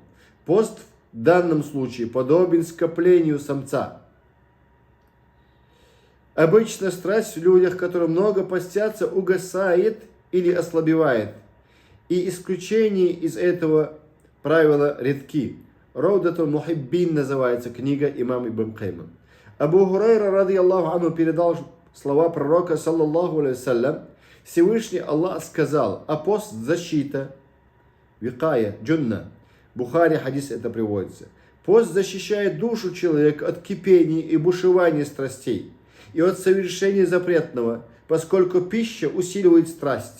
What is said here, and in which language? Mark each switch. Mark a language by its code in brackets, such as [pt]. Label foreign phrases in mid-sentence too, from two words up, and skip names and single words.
[ru] Пост в данном случае подобен скоплению самца. Обычно страсть в людях, которые много постятся, угасает или ослабевает. И исключения из этого правила редки. Раудатуль Мухиббин называется книга имама Ибн Кайма. [ar] أبو هريرة، رضي الله عنه, [ru] передал слова пророка, [ar] صلى الله عليه وسلم. [ru] Всевышний Аллах сказал, а пост защита, [ar] وقاية، جنة. [ru] Бухари хадис это приводится. Пост защищает душу человека от кипения и бушевания страстей и от совершения запретного, поскольку пища усиливает страсть.